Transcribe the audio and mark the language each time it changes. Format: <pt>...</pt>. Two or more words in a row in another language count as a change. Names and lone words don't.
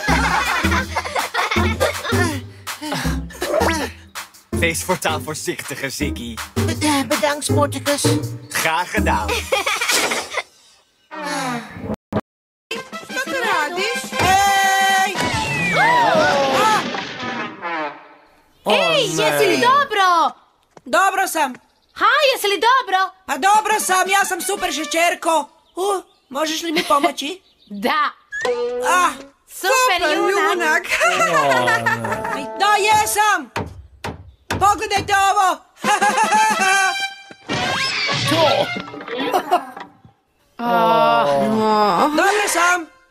<nl>Wees voortaan voorzichtiger, Ziggy. Bedankt, Sporticus. Graag gedaan.</nl> <hr>Ej, jesi li dobro? Dobro sam. Ha, jesi li dobro? Pa dobro sam, ja sam super šećerko. Možeš li mi pomoći? Da. Super junak. Da, jesam. Pogledajte ovo. Dobro sam.</hr>